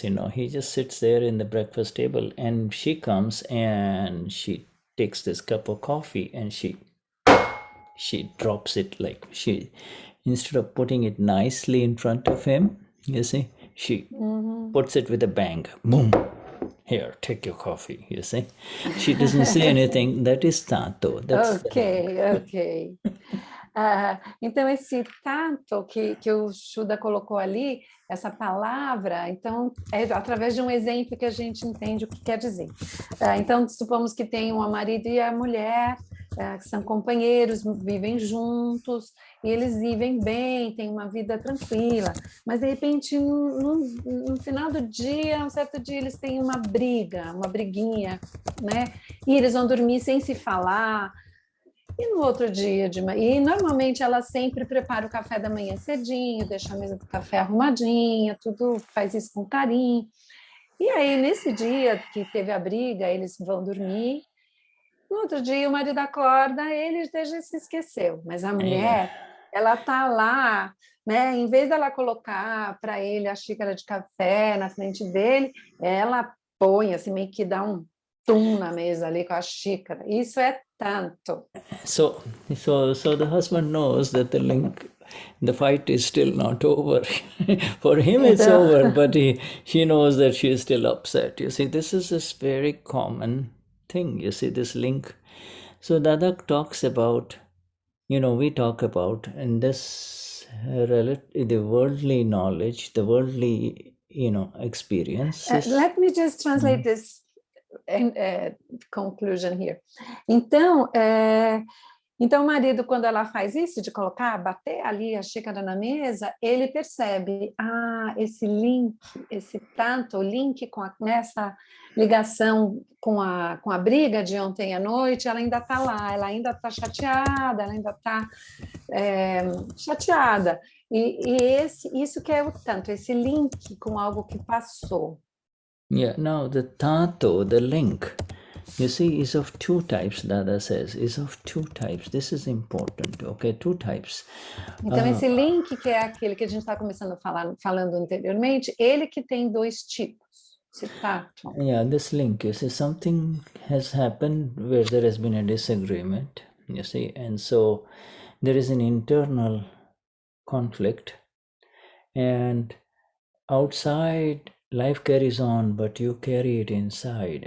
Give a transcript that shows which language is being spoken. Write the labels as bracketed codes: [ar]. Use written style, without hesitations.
[en] He just sits there in the breakfast table, and she comes and she takes this cup of coffee and she drops it, instead of putting it nicely in front of him, you see, she puts it with a bang. Boom. Here, take your coffee, you see. She doesn't say anything. That is Tanto. That's Ok. [pt] Então, esse tanto que o Shuddha colocou ali, essa palavra, então, é através de um exemplo que a gente entende o que quer dizer. Então, supomos que tem um marido e a mulher, que são companheiros, vivem juntos, e eles vivem bem, têm uma vida tranquila, mas, de repente, no final do dia, um certo dia, eles têm uma briguinha, né? E eles vão dormir sem se falar. E no outro dia e normalmente ela sempre prepara o café da manhã cedinho, deixa a mesa do café arrumadinha, tudo faz isso com carinho. E aí, nesse dia que teve a briga, eles vão dormir. No outro dia, o marido acorda, ele já se esqueceu. Mas a mulher, ela tá lá, né? Em vez dela colocar para ele a xícara de café na frente dele, ela põe, assim, meio que dá um tum na mesa ali com a xícara. Isso é tanto. [en] So the husband knows that the fight is still not over. For him it's over, but she knows that she is still upset. You see, this is this very common thing. You see, this link. So Dada talks about, we talk about in this the worldly knowledge, the worldly, experiences. Let me just translate this conclusion here. [pt] Então, o marido, quando ela faz isso, de bater ali a xícara na mesa, ele percebe, esse link, esse tanto, link com essa ligação com a briga de ontem à noite, ela ainda está lá, ela ainda está chateada, ela ainda está chateada. Isso que é o tanto, esse link com algo que passou. [en] Yeah, now the Tanto, the link, you see, is of two types, Dada says, is of two types. This is important, okay, two types. [pt] Então, esse link, que é aquele que a gente está começando falando anteriormente, ele que tem dois tipos, esse tato. [en] Yeah, this link, you see, something has happened where there has been a disagreement, you see, and so there is an internal conflict, and outside life carries on, but you carry it inside.